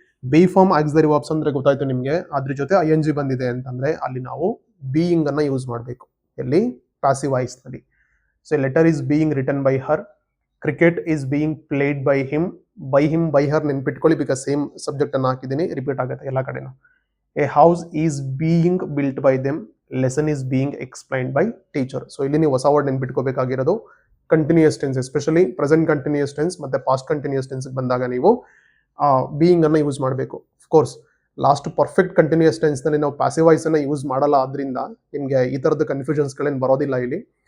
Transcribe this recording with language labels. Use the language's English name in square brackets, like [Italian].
[Kannada] B form auxiliary verbs ಅಂದ್ರೆ ಗೊತ್ತಾಯ್ತು ನಿಮ್ಗೆ, ಅದ್ರ ಜೊತೆ ING ಬಂದಿದೆ ಅಂತಂದ್ರೆ ಅಲ್ಲಿ ನಾವು ಬೀಯಿಂಗ್ ಅನ್ನ ಯೂಸ್ ಮಾಡಬೇಕು. ಎಲ್ಲಿ? ಪ್ಯಾಸಿವ್ ವಾಯ್ಸ್ ನಲ್ಲಿ. [English] So letter is being written by her, cricket is being played by him. [Kannada] By her ನೆನ್ಪಿಟ್ಕೊಳ್ಳಿ, ಬಿಕಾಸ್ ಸೇಮ್ ಸಬ್ಜೆಕ್ಟ್ ಅನ್ನ ಹಾಕಿದ್ದೀನಿ, ರಿಪೀಟ್ ಆಗುತ್ತೆ ಎಲ್ಲ ಕಡೆನೂ. [English] A house is being built by them, lesson is being explained by teacher. [Kannada] So ಇಲ್ಲಿ ನೀವು ಹೊಸ word ನೆನ್ಪಿಟ್ಕೋಬೇಕಾಗಿರೋದು continuous tense, especially present continuous tense ಮತ್ತೆ ಪಾಸ್ಟ್ ಕಂಟಿನ್ಯೂಸ್ ಟೆನ್ಸ್ ಬಂದಾಗ ನೀವು ಬೀಯಿಂಗ್ ಅನ್ನ ಯೂಸ್ ಮಾಡಬೇಕು. Course last perfect continuous tense ನಲ್ಲಿ ನಾವು ಪ್ಯಾಸಿವ್ ವಾಯ್ಸ್ ಅನ್ನ ಯೂಸ್ ಮಾಡಲ್ಲ, ಆದ್ರಿಂದ ನಿಮ್ಗೆ ಈ ತರದ ಕನ್ಫ್ಯೂಷನ್ಸ್ ಗಳೇನು ಬರೋದಿಲ್ಲ ಇಲ್ಲಿ.